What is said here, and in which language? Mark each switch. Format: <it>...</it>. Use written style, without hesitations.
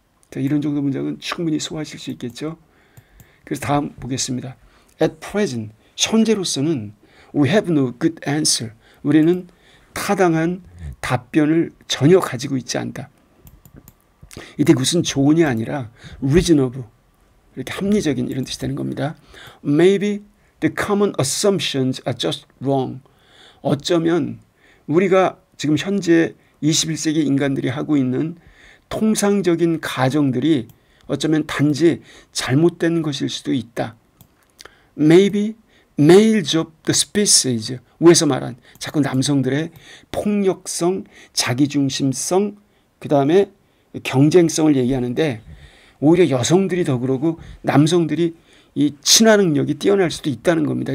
<ko>자, 이런 정도 문장은 충분히 소화하실 수 있겠죠? 그래서 다음 보겠습니다.</ko> <en>At present,</en> <ko>현재로서는</ko> <en>we have no good answer.</en> <ko>우리는 타당한 답변을 전혀 가지고 있지 않다. 이때 무슨 조언이 아니라 reasonable, 이렇게 합리적인 이런 뜻이 되는 겁니다.</ko> <en>Maybe the common assumptions are just wrong.</en> <ko>어쩌면 우리가 지금 현재 21세기 인간들이 하고 있는 통상적인 가정들이 어쩌면 단지 잘못된 것일 수도 있다.</ko> <en>Maybe males of the species,</en> <ko>위에서 말한 자꾸 남성들의 폭력성, 자기중심성, 그 다음에 경쟁성을 얘기하는데 오히려 여성들이 더 그러고 남성들이 이 친화 능력이 뛰어날 수도 있다는 겁니다.</ko>